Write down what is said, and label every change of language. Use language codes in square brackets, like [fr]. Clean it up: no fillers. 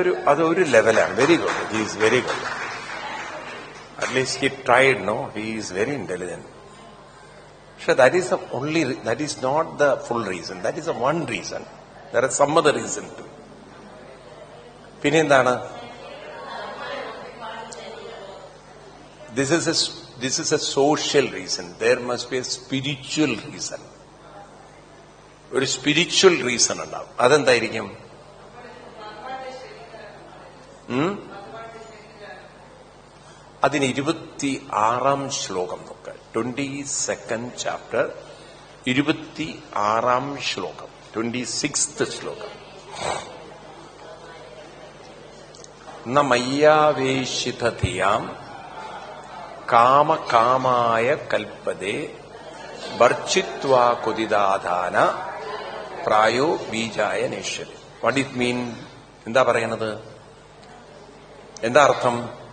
[ml] അതൊരു ലെവലാണ്. [en] Very good. He is very good. At least he tried. No, he is very intelligent. പക്ഷെ that is not the full reason. That is the one reason. There are some other reason too. [ml] പിന്നെ എന്താണ്? [en] This is a social reason. There must be a spiritual reason. [ml] ഒരു spiritual reason ഉണ്ടാവും. അതെന്തായിരിക്കും? അതിന് 26 ശ്ലോകം നോക്കുക. 22nd chapter 26 ശ്ലോകം, 26th ശ്ലോകം. [sa] മയ്യാവേശിതധിയാം കാമകാമായ കൽപ്പതേ വർച്ചിത്വാ കുതിദാധാന പ്രായോ ബീജായ നേഷ്യതി. [en] What it mean? [ml] എന്താ പറയണത്? എന്താ അർത്ഥം?